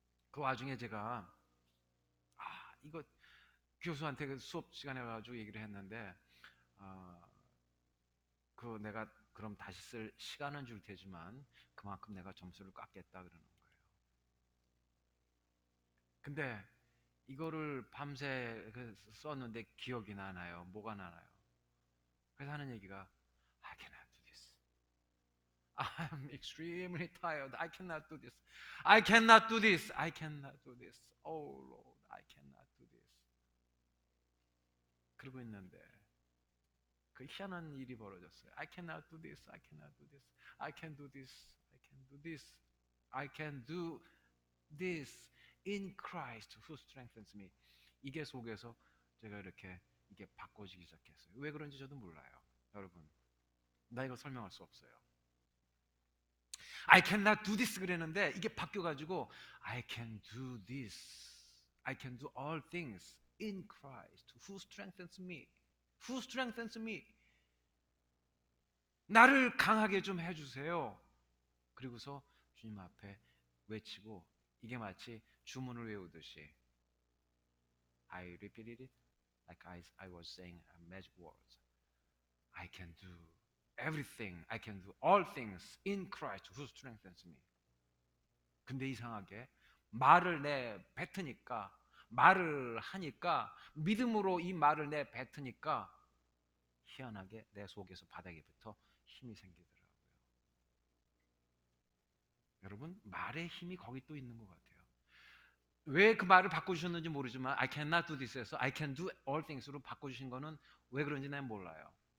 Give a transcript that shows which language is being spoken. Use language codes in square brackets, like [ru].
[ko] 그 와중에 제가 이거 교수한테 그 수업 시간에 가지고 얘기를 했는데 어, 그 내가 그럼 다시 쓸 시간은 줄 테지만 그만큼 내가 점수를 깎겠다 그러는 거예요. 근데 이거를 밤새 썼는데 기억이 나나요? 뭐가 나나요? 그래서 하는 얘기가 [en] I cannot do this. I'm extremely tired. I cannot do this. I cannot do this. I cannot do this. Oh Lord, I cannot do this. [ko] 그러고 있는데 그 희한한 일이 벌어졌어요. [en] I cannot do this. I cannot do this. I can do this. I can do this. I can do this in Christ who strengthens me. [ko] 이게 속에서 제가 이렇게 이게 바꿔지기 시작했어요. 왜 그런지 저도 몰라요. 여러분, 나 이거 설명할 수 없어요. [en] I cannot do this [ko] 그랬는데 이게 바뀌어가지고 [en] I can do this. I can do all things in Christ who strengthens me. Who strengthens me. [ko] 나를 강하게 좀 해주세요. 그리고서 주님 앞에 외치고 이게 마치 주문을 외우듯이 [en] I repeated it like I was saying magic words. I can do everything. I can do all things in Christ who strengthens me. [ko] 근데 이상하게 말을 내 뱉으니까 말을 하니까 믿음으로 이 말을 내 뱉으니까 희한하게 내 속에서 바닥에부터 힘이 생기더라고요. 여러분 말의 힘이 거기 또 있는 것 같아요. 왜 그 말을 바꿔주셨는지 모르지만 [en] I cannot do this [ko] 에서 [en] I can do all things [ko] 로 바꿔주신 거는 왜 그런지 난 몰라요.